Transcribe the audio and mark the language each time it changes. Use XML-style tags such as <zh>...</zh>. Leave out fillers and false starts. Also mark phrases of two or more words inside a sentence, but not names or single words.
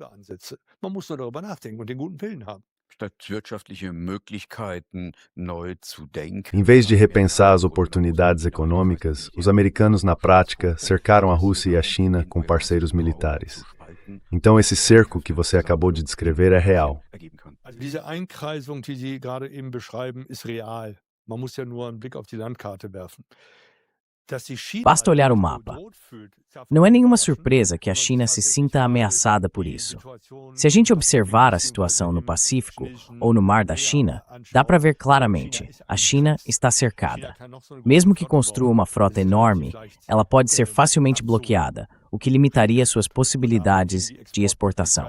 <pt>Em vez de repensar as oportunidades econômicas, os americanos, na prática, cercaram a Rússia e a China com parceiros militares. Então, esse cerco que você acabou de descrever é real.</pt> <de>Diese Einkreisung, die Sie gerade eben beschreiben, ist real. Man muss ja nur einen Blick auf die Landkarte werfen.</de> <pt>Basta olhar o mapa. Não é nenhuma surpresa que a China se sinta ameaçada por isso. Se a gente observar a situação no Pacífico ou no Mar da China, dá para ver claramente, a China está cercada. Mesmo que construa uma frota enorme, ela pode ser facilmente bloqueada, o que limitaria suas possibilidades de exportação.</pt>